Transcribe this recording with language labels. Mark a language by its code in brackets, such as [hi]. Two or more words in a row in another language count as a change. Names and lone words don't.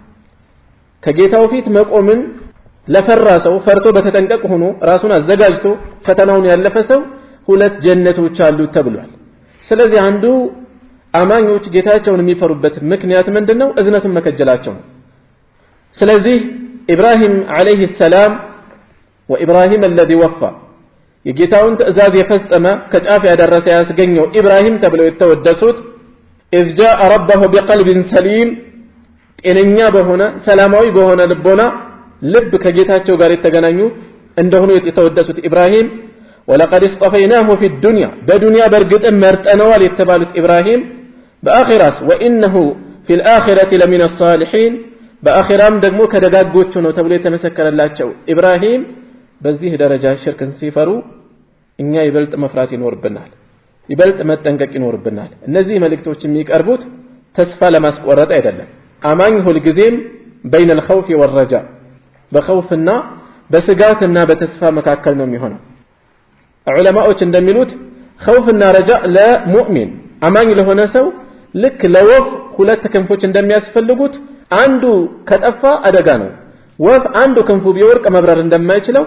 [am] ከጌታው ፊት መቆምን ለፈራ ሰው ፈርቶ በተጠንቀቅ ሆኖ ራሱን አዘጋጅቶ ፈተናውን ያለፈ ሰው ሁለት ጀነቶች አሉት ተብሏል ስለዚህ አንዱ አማኞች ጌታቸውን የሚፈሩበት ምክንያት ምንድነው እዝነቱን መከጀላቸው ነው ስለዚህ ኢብራሂም [ar] عليه السلام [am] ወኢብራሂም [ar] الذي وفى [am] የጌታውን ትእዛዝ የፈጸመ ከጫፍ ያደረሰ ያስገኘው ኢብራሂም ተብለው የተወደሱት [ar] إذ جاء ربه بقلب سليم [am] ጤነኛ በሆነ ሰላማዊ በሆነ ልቦና ልብ ከጌታቸው ጋር የተገናኙ እንደሆኑ የተወደሱት ኢብራሂም [ar] ولقد اصطفيناه في [am] الدنيا በዱንያ በርግጥ መርጠነዋል የተባሉት ኢብራሂም በአኺራስ [ar] وانه في الاخره لمن الصالحين [am] በአኺራም ደግሞ ከደጋጎቹ ነው ተብሎ የተመሰከረላቸው ኢብራሂም በዚህ ደረጃ ሽርክን ሲፈሩ እኛ ይበልጥ መፍራት ይኖርብናል ይበልጥ መጠንቀቅ ይኖርብናል እነዚህ መልእክቶች የሚቀርቡት ተስፋ ለማስቆረጥ አይደለም አማኝ ሁሉ ጊዜም [ar] بين الخوف والرجاء [am] በخوፍና በስጋትና በተስፋ መካከል ነው የሚሆነው ዑለማዎች እንደሚሉት خوفና ረጃእ ለሙእሚን አማኝ ለሆነ ሰው ልክ ለወፍ ሁለት ክንፎች እንደሚያስፈልጉት አንዱ ከጠፋ አደጋ ነው ወፍ አንዱ ክንፉ ቢወርቅ መብረር እንደማይችለው